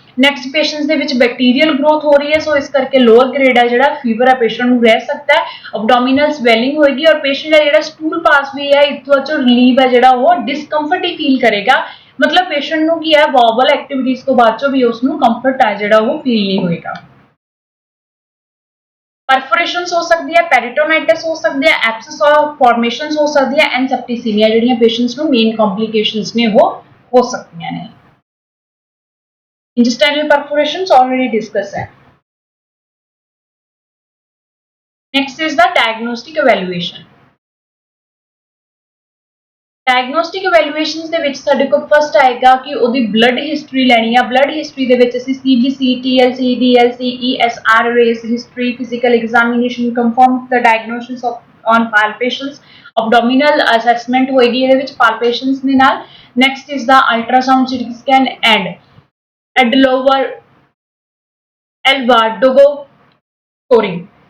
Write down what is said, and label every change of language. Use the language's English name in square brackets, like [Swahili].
[Punjabi] Next patients ਦੇ ਵਿੱਚ bacterial growth ਹੋ ਰਹੀ ਹੈ ਸੋ ਇਸ ਕਰਕੇ ਲੋਅਰ ਗ੍ਰੇਡ ਹੈ ਜਿਹੜਾ ਫੀਵਰ ਹੈ ਪੇਸ਼ੈਂਟ ਨੂੰ ਰਹਿ ਸਕਦਾ ਹੈ, ਅਬਡੋਮੀਨਲ ਸਵੈਲਿੰਗ ਹੋਏਗੀ ਔਰ ਪੇਸ਼ੈਂਟ ਹੈ ਜਿਹੜਾ ਸਟੂਲ ਪਾਸ ਵੀ ਹੈ ਇਥੋਂ ਚੋਂ ਰਿਲੀਵ ਹੈ ਜਿਹੜਾ ਉਹ ਡਿਸਕੰਫਰਟ ਹੀ ਫੀਲ ਕਰੇਗਾ। ਮਤਲਬ ਪੇਸ਼ੈਂਟ ਨੂੰ ਕੀ ਹੈ ਵੋਬਲ ਐਕਟੀਵਿਟੀਜ਼ ਤੋਂ ਬਾਅਦ ਚੋਂ ਵੀ ਉਸ ਨੂੰ ਕੰਫਰਟ ਹੈ ਜਿਹੜਾ ਉਹ ਫੀਲ ਨਹੀਂ ਹੋਏਗਾ। [Hindi] परफोरेशंस हो सकती है, पेरिटोनाइटिस हो सकती है, एब्सेस और फॉर्मेशंस हो सकती है एंड सेप्टिसीमिया [Punjabi] ਜਿਹੜੀਆਂ ਪੇਸ਼ੈਂਟਸ ਨੂੰ ਮੇਨ ਕੰਪਲਿकेशंस ਨੇ [Hindi] वो हो सकती हैं। [English] Intestinal perforations already discussed है. Next is the diagnostic evaluation. [Punjabi] Diagnostic ਇਵੈਲੂਏਸ਼ਨਸ ਦੇ ਵਿੱਚ ਸਾਡੇ ਕੋਲ ਫਸਟ ਆਏਗਾ ਕਿ ਉਹਦੀ ਬਲੱਡ ਹਿਸਟਰੀ ਲੈਣੀ ਆ ਬਲੱਡ ਹਿਸਟਰੀ ਦੇ ਵਿੱਚ ਅਸੀਂ CBC TLC DLC ESR race history physical examination [English] confirm the diagnosis on palpations [Punjabi] abdominal assessment ਹੋਏਗੀ ਇਹਦੇ ਵਿੱਚ ਪਾਲਪੇਸ਼ਨਸ ਦੇ ਨਾਲ [English] next is the ultrasound CT scan and Adlover Alvarado scoring